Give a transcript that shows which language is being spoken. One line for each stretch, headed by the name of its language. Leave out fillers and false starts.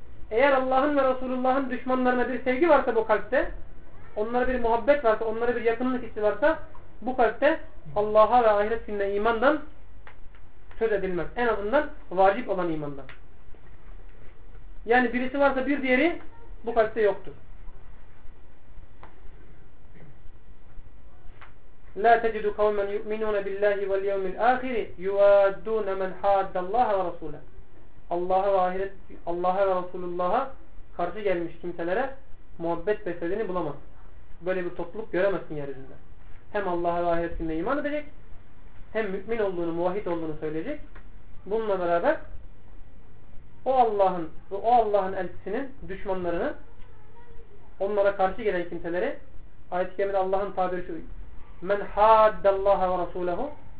Turkish: Eğer Allah'ın ve Resulullah'ın düşmanlarına bir sevgi varsa bu kalpte, onlara bir muhabbet varsa, onlara bir yakınlık hissi varsa, bu kalpte Allah'a ve ahiret gününe imandan söz edilmez. En azından vacip olan imandan. Yani birisi varsa bir diğeri bu kalpte yoktur.
Arabic: لَا تَجِدُ قَوْمًا يُؤْمِنُونَ بِاللّٰهِ وَالْيَوْمِ الْآخِرِ يُوَادُّونَ مَنْ حَادَّ اللّٰهَ وَرَسُولًا
Turkish: Allah'a ve Resulullah'a karşı gelmiş kimselere muhabbet beslediğini bulamaz. Böyle bir topluluk göremezsin yeryüzünde. Hem Allah'a ve ahiret gününe iman edecek, hem mümin olduğunu, muvahhid olduğunu söyleyecek. Bununla beraber o Allah'ın elçisinin düşmanlarını, onlara karşı gelen kimseleri, ayet-i kerimede Allah'ın tabiri şu: men hadde Allah'a ve Resulahu.